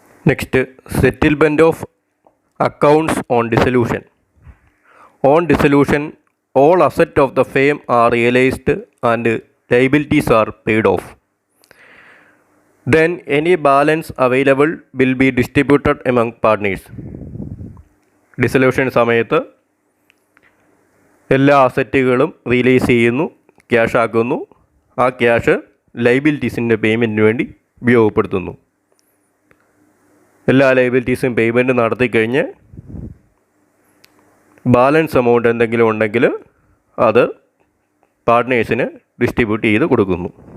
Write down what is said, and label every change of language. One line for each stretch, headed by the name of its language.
English: Next, settlement of accounts on dissolution. On dissolution, all assets of the firm are realized and liabilities are paid off. Then any balance available will be distributed among partners.
Malayalam: Dissolution സമയത്ത് എല്ലാ അസറ്റുകളും release ചെയ്യുന്നു, cash ആക്കുന്നു. ആ cash ലൈബിലിറ്റീസിൻ്റെ പേയ്മെൻറ്റിന് വേണ്ടി ഉപയോഗപ്പെടുത്തുന്നു. എല്ലാ ലൈബിലിറ്റീസും payment നടത്തിക്കഴിഞ്ഞ് balance amount എന്തെങ്കിലും ഉണ്ടെങ്കിൽ അത് പാർട്ട്നേഴ്സിന് ഡിസ്ട്രിബ്യൂട്ട് ചെയ്ത് കൊടുക്കുന്നു.